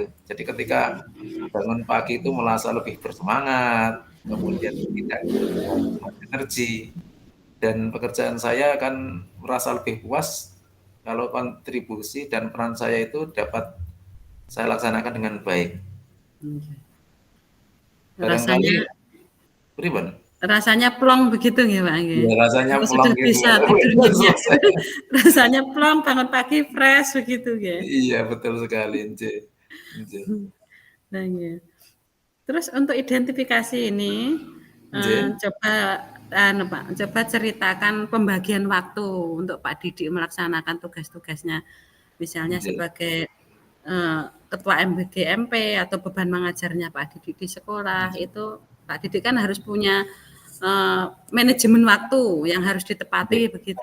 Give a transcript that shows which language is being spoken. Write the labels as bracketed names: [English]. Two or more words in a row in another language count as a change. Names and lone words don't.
[Indonesian] Jadi ketika bangun pagi itu merasa lebih bersemangat, kemudian tidak kehilangan energi, dan pekerjaan saya akan merasa lebih puas kalau kontribusi dan peran saya itu dapat saya laksanakan dengan baik. Barangkali Rasanya pripun? rasanya plong begitu nggih, Pak, nggih? Ya rasanya Kalau pulang sudah gitu. bisa tidur nyenyak, Selesai. rasanya plong, bangun pagi fresh begitu nggih. Iya betul sekali, [Javanese] nggih. Nggih. [Indonesian] Nah, nggih. Terus untuk identifikasi ini, Nggih. coba Pak, coba ceritakan pembagian waktu untuk Pak Didik melaksanakan tugas-tugasnya. Misalnya Nggih. sebagai ketua MBGMP atau beban mengajarnya Pak Didik di sekolah, itu Pak Didik kan harus punya manajemen waktu yang harus ditepati begitu.